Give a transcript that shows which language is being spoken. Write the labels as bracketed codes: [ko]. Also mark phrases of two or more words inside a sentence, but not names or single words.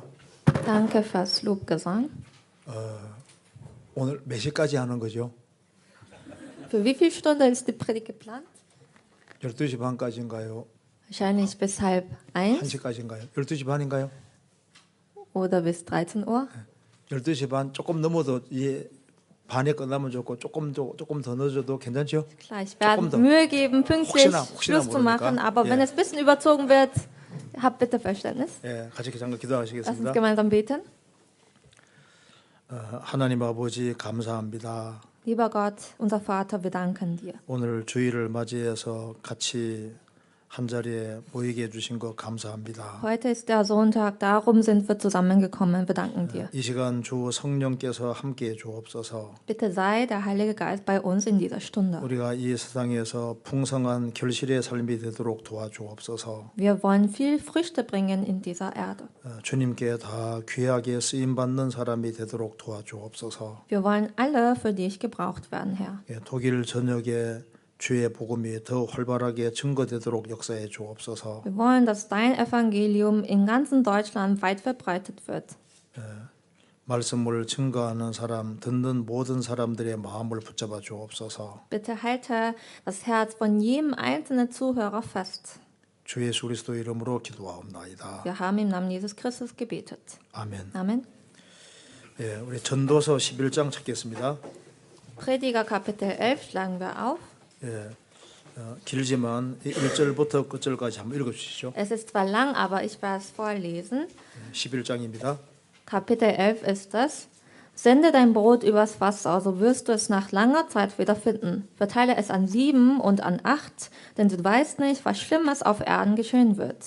[de] Danke fürs Lobgesang. [ko] 오늘 몇 시까지 하는 거죠? [de] Für wie viel Stunde ist die Predigt geplant? [ko] 12시 반까지인가요? [de] Wahrscheinlich bis halb 1 [ko] 1시까지인가요? 12시 반인가요? [de] oder bis 13 Uhr. [ko] 12시 반 조금 넘어도 반에 끝나면 좋고 조금 더 늦어도 괜찮죠? [de] Klar, ich werde Jokum da. Mühe geben, pünktlich [ko] 혹시나 [de] Schluss zu machen, [ko] 모르니까. [de] aber wenn [ko] 예. [de] es ein bisschen überzogen wird, habt bitte Verständnis. [ko] 예, 같이 잠깐 [de] Lass uns [ko] 기도하시겠습니다. [de] gemeinsam beten. [ko] 하나님 아버지 감사합니다. [de] Lieber Gott, unser Vater, wir danken dir. [ko] 오늘 주일을 맞이해서 같이 한 자리에 모이게 해주신 것 감사합니다. [de] Heute ist der Sonntag, darum sind wir zusammengekommen. Wir danken dir. [ko] 이 시간 주 성령께서 함께해 주옵소서. [de] Bitte sei der Heilige Geist bei uns in dieser Stunde. [ko] 우리가 이 세상에서 풍성한 결실의 삶이 되도록 도와주옵소서. [de] Wir wollen viel Früchte bringen in dieser Erde. [ko] 주님께 다 귀하게 쓰임 받는 사람이 되도록 도와주옵소서. [de] Wir wollen alle für dich gebraucht werden, Herr. [ko] 예, 독일 전역에 주의 복음이 더 활발하게 증거되도록 역사해 주옵소서. [de] Wir wollen, dass dein Evangelium in ganzen Deutschland weit verbreitet wird. [ko] 말씀을 증거하는 사람, 듣는 모든 사람들의 마음을 붙잡아 주옵소서. [de] Bitte halte das Herz von jedem einzelnen Zuhörer fest. [ko] 주 예수 그리스도 이름으로 기도하옵나이다. [de] Wir haben im Namen Jesus Christus gebetet. [ko] 아멘. [de] Amen. [ko] 예, 우리 전도서 11장 찾겠습니다. [de] Prediger Kapitel 11 schlagen wir auf. [ko] 예, 길지만 1절부터 끝절까지 한번 읽어주시죠. [de] Es ist zwar lang, aber ich werde es vorlesen. [ko] 11장입니다. [de] Kapitel 11 ist es. Sende dein Brot übers Wasser, so wirst du es nach langer Zeit wiederfinden. Verteile es an 7 und an 8, denn du weißt nicht, was Schlimmes auf Erden geschehen wird.